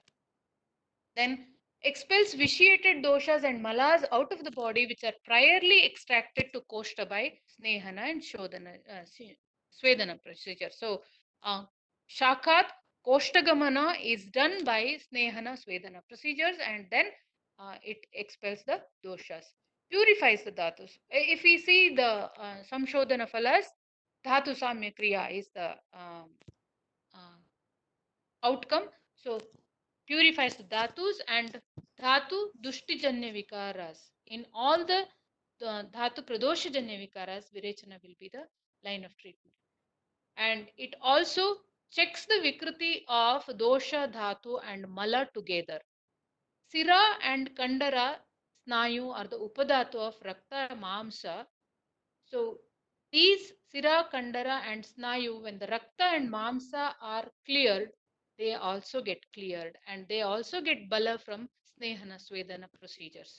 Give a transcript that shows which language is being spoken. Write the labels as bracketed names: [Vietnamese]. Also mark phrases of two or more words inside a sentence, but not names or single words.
[English] Then expels vitiated doshas and malas out of the body which are priorly extracted to koshta by snehana and [Sanskrit] shodana, swedana [English] procedure. So [Sanskrit] shakat koshtagamana [English] is done by [Sanskrit] snehana swedana [English] procedures, and then it expels the doshas, purifies the dhatus. If we see the [Sanskrit] samshodana phalas, dhatu samya kriya [English] is the outcome. So purifies the dhatus and [Sanskrit] dhatu dushti-janya vikaras. [English] In all the [Sanskrit] dhatu pradosha-janya vikaras, [English] virechana will be the line of treatment. And it also checks the vikruti of dosha, dhatu and mala together. Sira and [Sanskrit] kandara snayu [English] are the upadhatu of [Sanskrit] rakta mamsa. [English] So these Sira, Kandara and Snayu, when the Rakta and Mamsa are cleared, they also get cleared, and they also get Bala from [Sanskrit] Snehana Swedana [English] procedures.